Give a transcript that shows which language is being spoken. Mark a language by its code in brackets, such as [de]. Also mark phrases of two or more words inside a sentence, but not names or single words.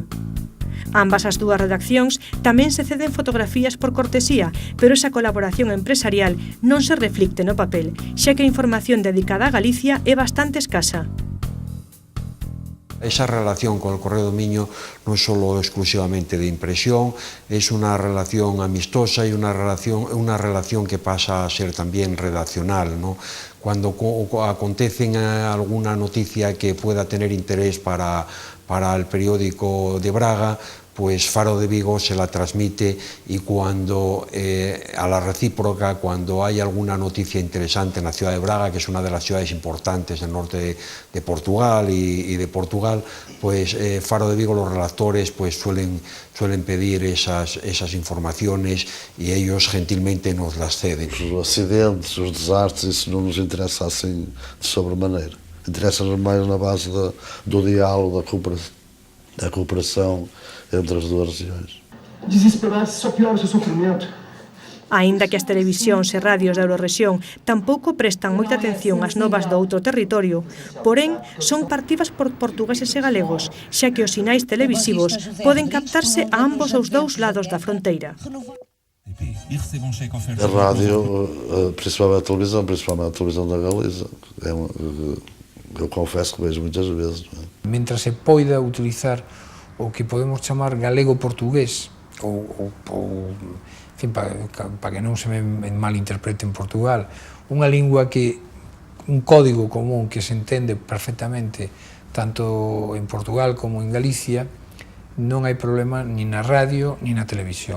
[gl] Ambas as dúas redaccións tamén se ceden fotografías por cortesía, pero esa colaboración empresarial non se reflicte no papel, xa que a información dedicada a Galicia é bastante escasa. [es] Esa relación con el Correo do Miño [gl] non é solo exclusivamente de impresión, [es] es una relación amistosa y una relación que pasa a ser también redaccional, ¿no? Cuando acontecen alguna noticia que pueda tener interés para para el periódico de Braga, pues Faro de Vigo se la transmite, y cuando a la recíproca, cuando hay alguna noticia interesante en la ciudad de Braga, que es una de las ciudades importantes del norte de Portugal y de Portugal, pues Faro de Vigo, los redactores pues suelen pedir esas informaciones y ellos gentilmente nos las ceden. [pt] Os acidentes, os desastres, isso não nos interessa assim de sobremaneira. Interessa-nos mais na base do diálogo, da cooperação entre as duas regiões. Desesperar-se só piora o seu sofrimento. [gl] Aínda que as televisións e radios da Eurorrexión tampouco prestan moita atención ás novas do outro territorio, porén son partidas por portugueses e galegos, xa que os sinais televisivos poden captarse a ambos os dous lados da fronteira. [pt] A rádio, principalmente a televisão da Galiza, eu confesso que vejo muitas vezes. [gl] Mientras se poida utilizar o que podemos chamar galego-portugués, en fin, para que non se me malinterprete en Portugal, unha lingua que, un código común que se entende perfectamente tanto en Portugal como en Galicia, non hai problema ni na radio ni na televisión.